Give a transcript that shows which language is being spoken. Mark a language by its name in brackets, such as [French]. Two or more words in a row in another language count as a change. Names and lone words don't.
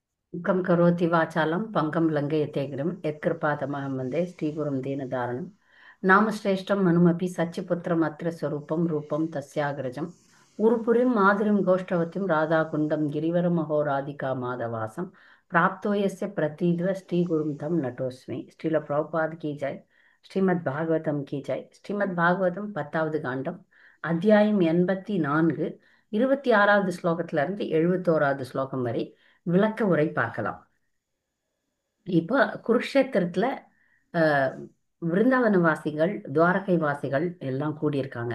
[Sanskrit] मुखं करोति वाचालं पंकं लङ्घयते गिरिं यत्कृपातमहं वन्दे श्रीगुरुं दीनदारणं नामश्रेष्ठं मनुमपि सच्चिपुत्रमत्र स्वरूपं रूपं तस्याग्रजम् उरुपुरीं माधुरीं गोष्ठवतीं राधाकुण्डं गिरिवरमहो राधिका माधवासं प्राप्तो यस्य प्रतीद्व श्रीगुरुं तं नटोऽस्मि [Hindi] श्रील प्रभुपाद की जय श्रीमद् भागवतम् की जय [Tamil] ஸ்ரீமத் பாகவதம் 10வது காண்டம் அத்தியாயம் 84 26வது ஸ்லோகத்துல இருந்து 71வது ஸ்லோகம் வரை விளக்க உரை பார்க்கலாம். இப்போ குருக்ஷேத்திரத்துல அஹ், விருந்தாவன வாசிகள் துவாரகை வாசிகள் எல்லாம் கூடியிருக்காங்க.